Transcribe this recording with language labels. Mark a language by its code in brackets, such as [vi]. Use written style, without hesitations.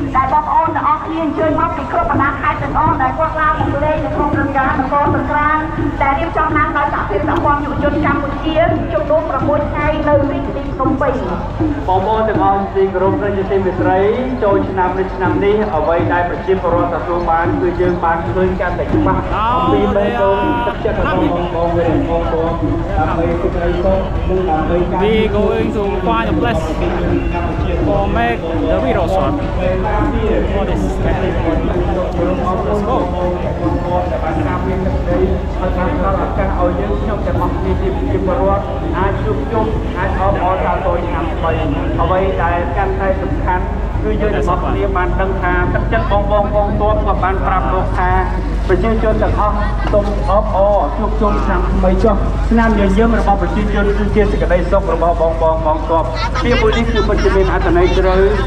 [km] ដែលបងប្អូនទាំងអស់គ្នាអញ្ជើញមកពីគ្រប់បណ្ដាខេត្តទាំងអស់ដែលគាត់ឡើងមកលេងនៅក្នុងព្រឹត្តិការណ៍នគរសង្គ្រាមដែលរៀបចំឡើងដោយសហភាពសហព័ន្ធយុវជនកម្ពុជាជំនុំ6ថ្ងៃនៅរាជធានីភ្នំពេញ បងប្អូនទាំងអស់ជាគោរពនិងជាទីមេត្រីចូលឆ្នាំនេះអ្វីដែលប្រជាពលរដ្ឋទទួលបានគឺយើងបានឃើញកាន់តែច្បាស់អំពីបេះដូងទឹកចិត្តរបស់បងប្អូនដើម្បីសេចក្តីសុខនិងដើម្បីការ [en] We going to find a place for make the video shot for this camp. Let's go. [km] បានតាមមានទឹកដីហើយបានផ្ដល់ឱកាសឲ្យយើងខ្ញុំទាំងអស់គ្នាជាប្រជាពលរដ្ឋអាចជួបជុំអាចអបអរសាទរឆ្នាំថ្មីអ្វីដែលកាន់តែសំខាន់គឺយើងទាំងអស់គ្នាបានដឹងថាទឹកចិត្តបងប្អូនក៏បានប្រាប់លោកថាប្រជាជនទាំងអស់សូមអបអរជួបជុំឆ្នាំថ្មីចុះឆ្នាំញញឹមរបស់ប្រជាជនគឺជាសេចក្តីសុខរបស់បងប្អូនពីមួយនេះគឺពិតជាមានអត្ថន័យជ្រៅ